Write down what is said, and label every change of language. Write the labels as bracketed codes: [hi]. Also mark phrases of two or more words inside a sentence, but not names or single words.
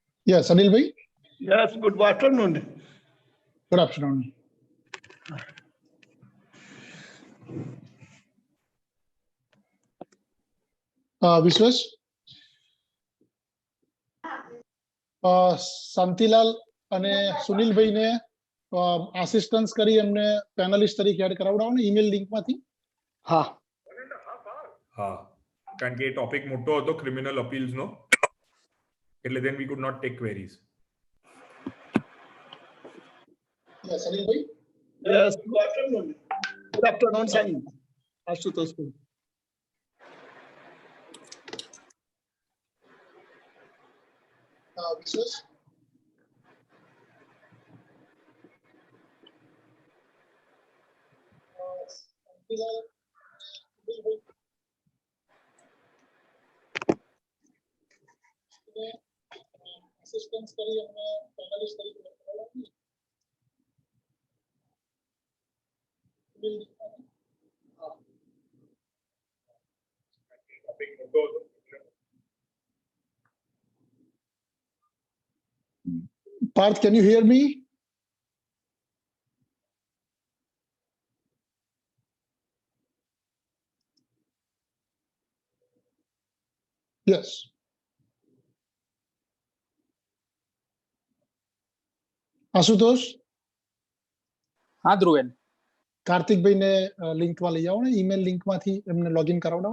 [en] Yes, Anil bhai. Yes, good afternoon. Good afternoon. Vishwas. [gu] શાંતિલાલ અને સુનિલભાઈને આસિસ્ટન્સ કરી એમને પેનલિસ્ટ તરીકે એડ કરાવડાવો ને ઈમેલ લિંકમાંથી. હા હા, કારણ કે એ ટોપિક મોટો હતો ક્રિમિનલ અપીલ્સ નો, એટલે [en] then we could not take queries. Yes, Anilભાઈ. Yes, good afternoon. Good afternoon, Sam. Ashutosh. Vishwas. [gu] શાંતિલાલ, સુનિલભાઈ. આસિસ્ટન્સ કરી એમને પેનલિસ્ટ તરીકે એડ કરાવડાવો. ઈમેલ લિંકમાંથી. ટોપિક મોટો હતો. [en] Parth, can you hear me? Yes. [gu] આશુતોષ, હા ધ્રુવેન, કાર્તિકભાઈને લિંકમાં લઈ આવો ને, ઈમેલ લિંકમાંથી એમને લોગિન કરાવડાવો.